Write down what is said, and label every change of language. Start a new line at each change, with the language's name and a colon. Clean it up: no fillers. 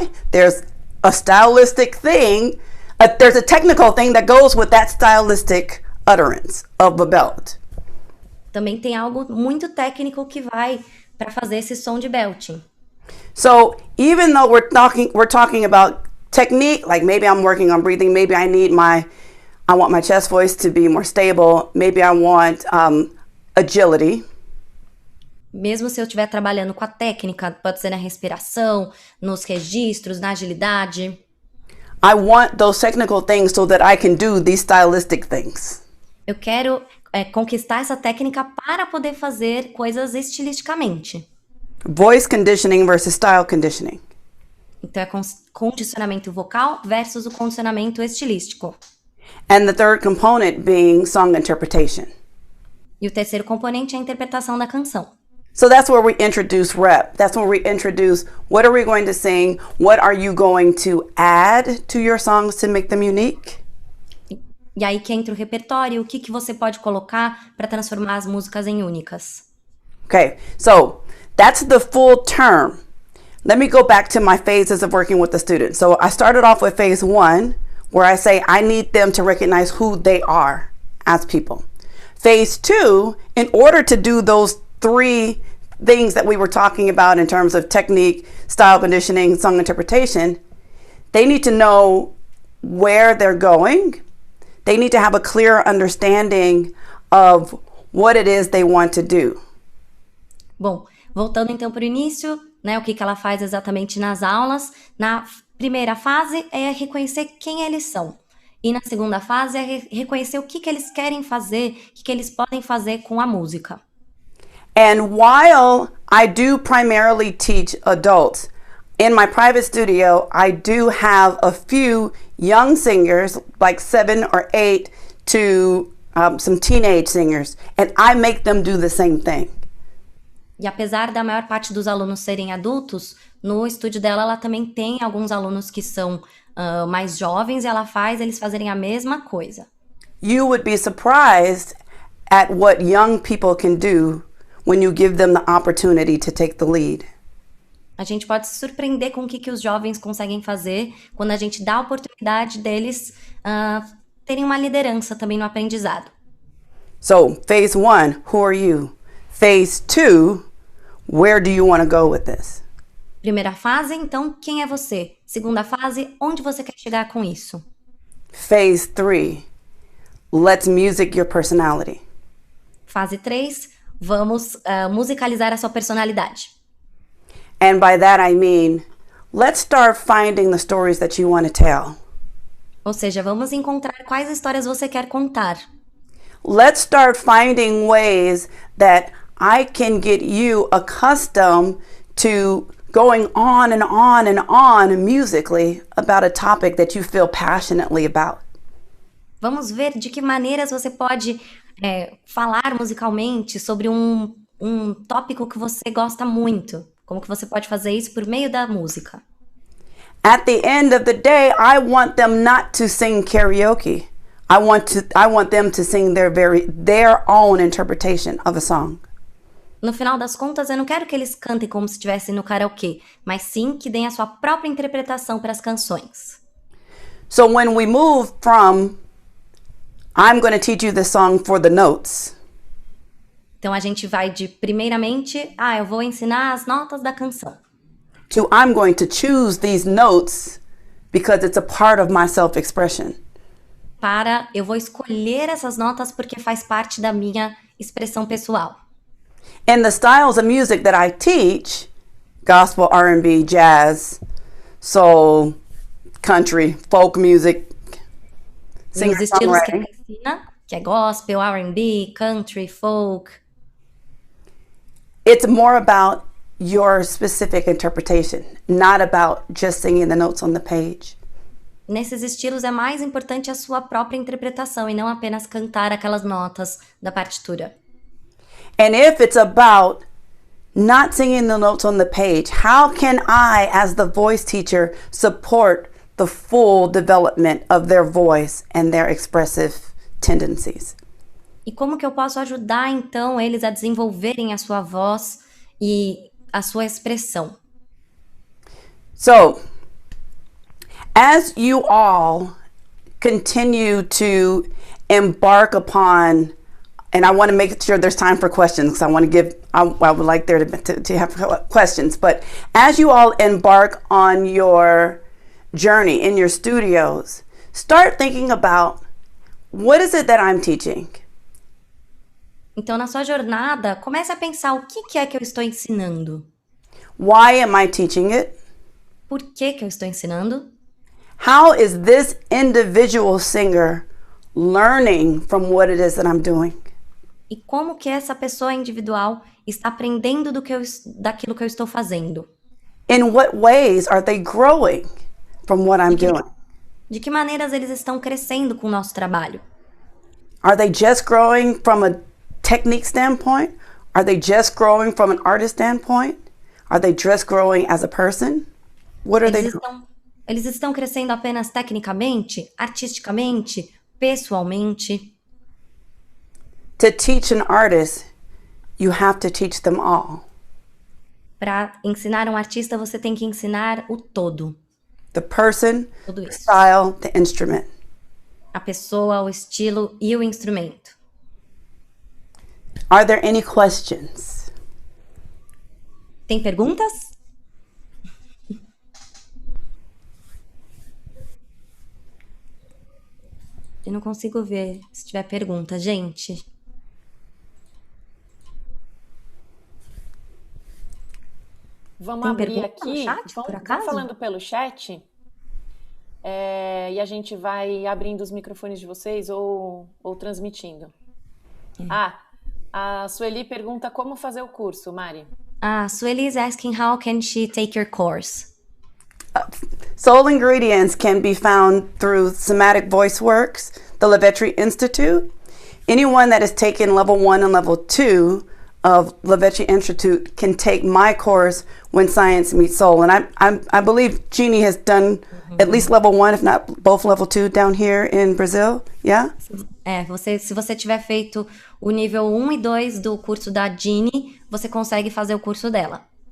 English: There's a stylistic thing, there's a technical thing that goes with that stylistic utterance of a belt.
Portuguese: Também tem algo muito técnico que vai para fazer esse som de belting.
English: So even though we're talking about technique, like maybe I'm working on breathing, maybe I I want my chest voice to be more stable. Maybe I want agility.
Portuguese: Mesmo se eu estiver trabalhando com a técnica, pode ser na respiração, nos registros, na agilidade.
English: I want those technical things so that I can do these stylistic things.
Portuguese: Eu quero conquistar essa técnica para poder fazer coisas estilisticamente.
English: Voice conditioning versus style conditioning.
Portuguese: Então, é condicionamento vocal versus o condicionamento estilístico.
English: And the third component being song interpretation.
Portuguese: E o terceiro componente é a interpretação da canção.
English: So that's where we introduce rep. That's where we introduce what are we going to sing? What are you going to add to your songs to make them unique?
Portuguese: E aí que entra o repertório, o que você pode colocar para transformar as músicas em únicas.
English: Okay, so that's the full term. Let me go back to my phases of working with the students. So I started off with phase 1, where I say I need them to recognize who they are as people. Phase 2, in order to do those 3 things that we were talking about in terms of technique, style conditioning, song interpretation, they need to know where they're going. They need to have a clear understanding of what it is they want to do.
Portuguese: Bom, voltando então para o início, né, o que ela faz exatamente nas aulas. Na primeira fase é reconhecer quem eles são. E na segunda fase é reconhecer o que eles querem fazer, o que eles podem fazer com a música.
English: And while I do primarily teach adults, in my private studio, I do have a few young singers, like 7 or 8, to some teenage singers, and I make them do the same thing.
Portuguese: E apesar da maior parte dos alunos serem adultos, no estúdio dela ela também tem alguns alunos que são mais jovens e ela faz eles fazerem a mesma coisa.
English: You would be surprised at what young people can do when you give them the opportunity to take the lead.
Portuguese: A gente pode se surpreender com o que os jovens conseguem fazer quando a gente dá a oportunidade deles terem uma liderança também no aprendizado.
English: So, phase 1, who are you? Phase 2, where do you want to go with this?
Portuguese: Primeira fase, então, quem é você? Segunda fase, onde você quer chegar com isso?
English: Phase 3, let's music your personality.
Portuguese: Fase 3, vamos musicalizar a sua personalidade.
English: And by that I mean, let's start finding the stories that you want to tell.
Portuguese: Ou seja, vamos encontrar quais histórias você quer contar.
English: Let's start finding ways that I can get you accustomed to going on and on and on musically about a topic that you feel passionately about.
Portuguese: Vamos ver de que maneiras você pode falar musicalmente sobre um tópico que você gosta muito. Como que você pode fazer isso por meio da música?
English: At the end of the day, I want them not to sing karaoke. I want them to sing their own interpretation of a song.
Portuguese: No final das contas, eu não quero que eles cantem como se estivessem no karaokê, mas sim que deem a sua própria interpretação para as canções.
English: So when we move from I'm going to teach you this song for the notes.
Portuguese: Então a gente vai de primeiramente, eu vou ensinar as notas da canção.
English: To I'm going to choose these notes because it's a part of my self-expression.
Portuguese: Para eu vou escolher essas notas porque faz parte da minha expressão pessoal.
English: And the styles of music that I teach, gospel, R&B, jazz, soul, country, folk music,
Portuguese: Os estilos que ela ensina, que é gospel, R&B, country, folk.
English: It's more about your specific interpretation, not about just singing the notes on the page.
Portuguese: Nesses estilos é mais importante a sua própria interpretação e não apenas cantar aquelas notas da partitura.
English: And if it's about not singing the notes on the page, how can I, as the voice teacher, support the full development of their voice and their expressive tendencies?
Portuguese: E como que eu posso ajudar, então, eles a desenvolverem a sua voz e a sua expressão?
English: So, as you all continue to embark upon, and I want to make sure there's time for questions because I would like there to have questions, but as you all embark on your journey in your studios, start thinking about what is it that I'm teaching?
Portuguese: Então, na sua jornada, comece a pensar o que é que eu estou ensinando.
English: Why am I teaching it?
Portuguese: Por que eu estou ensinando?
English: How is this individual singer learning from what it is that I'm doing?
Portuguese: E como que essa pessoa individual está aprendendo daquilo que eu estou fazendo?
English: In what ways are they growing from what I'm doing?
Portuguese: De que maneiras eles estão crescendo com o nosso trabalho?
English: Are they just growing from a technique standpoint? Are they just growing from an artist standpoint? Are they just growing as a person? What are they doing?
Portuguese: Eles estão crescendo apenas tecnicamente, artisticamente, pessoalmente?
English: To teach an artist, you have to teach them all.
Portuguese: Para ensinar um artista, você tem que ensinar o todo.
English: The person,
Portuguese: Tudo
English: the
Portuguese: isso.
English: style, the instrument.
Portuguese: A pessoa, o estilo e o instrumento.
English: Are there any questions?
Portuguese: Tem perguntas? Eu não consigo ver se tiver pergunta, gente. Vamos Tem abrir pergunta aqui, no chat, por vamos acaso? falando pelo chat, e a gente vai abrindo os microfones de vocês ou transmitindo. A Sueli pergunta como fazer o curso, Mari.
English: Sueli is asking how can she take your course? Soul Ingredients can be found through Somatic Voice Works, the LaVetri Institute. Anyone that has taken level 1 and level 2 of LaVetri Institute can take my course, When Science Meets Soul. And I believe Jeannie has done at least level 1, if not both level 2 down here in Brazil. Yeah?
Portuguese: Se você tiver feito o nível 1 e 2 do curso da Jeannie, você consegue fazer o curso dela.